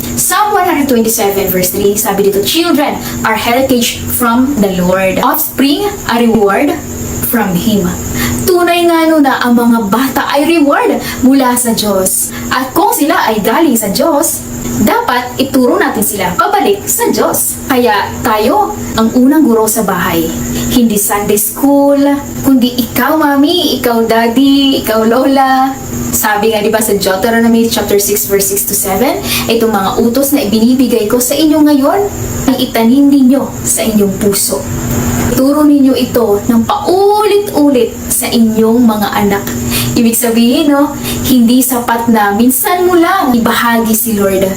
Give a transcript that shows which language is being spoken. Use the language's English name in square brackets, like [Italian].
[English] Psalm 127 verse 3, [Filipino] sabi dito, [English] children are heritage from the Lord, offspring a reward from Him. [Filipino] Tunay nga na ang mga bata ay reward mula sa Diyos. At kung sila ay galing sa Diyos, dapat ituro natin sila pabalik sa Diyos. Kaya tayo ang unang guro sa bahay. Hindi Sunday school, kundi ikaw mami, ikaw daddy, ikaw lola. Sabi nga diba sa Deuteronomy chapter 6 verse 6-7, itong mga utos na ibinibigay ko sa inyo ngayon, ay itanim ninyo sa inyong puso. Turo ninyo ito ng paulit-ulit sa inyong mga anak. Ibig sabihin, no, hindi sapat na minsan mo lang ibahagi si Lord.